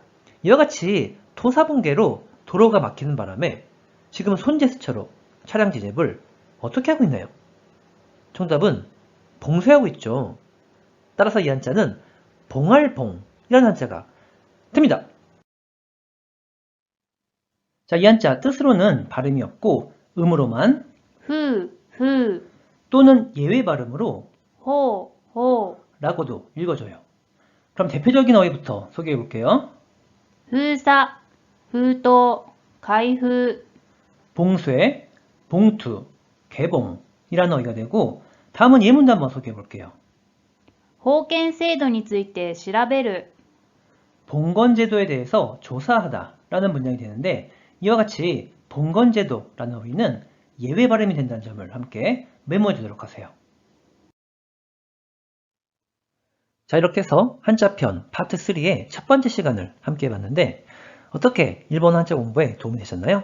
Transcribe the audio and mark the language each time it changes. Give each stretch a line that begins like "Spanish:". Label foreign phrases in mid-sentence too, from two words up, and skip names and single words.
Korean: 이와 같이 토사분계로 도로가 막히는 바람에 지금 손 제스처로 차량 진입을 어떻게 하고 있나요? 정답은 봉쇄하고 있죠. 따라서 이 한자는 봉할봉이라는 한자가 됩니다. 자, 이 한자 뜻으로는 발음이 없고 음으로만
Japanese: ふう、ふう、
Korean: 또는 예외 발음으로
Japanese: ほう、ほう、
Korean: 라고도 읽어줘요. 그럼 대표적인 어휘부터 소개해 볼게요.
Japanese: 封鎖、封筒、開封、
Korean: 봉쇄, 봉투, 개봉이라는 어휘가 되고 다음은 예문도 한번 소개해 볼게요.
Japanese: 封建制度について調べる。
Korean: 봉건제도에 대해서 조사하다 라는 문장이 되는데 이와 같이 봉건제도라는 어휘는 예외 발음이 된다는 점을 함께 메모해 두도록 하세요. 자, 이렇게 해서 한자편 파트 3의 첫 번째 시간을 함께 해봤는데 어떻게 일본어 한자 공부에 도움이 되셨나요?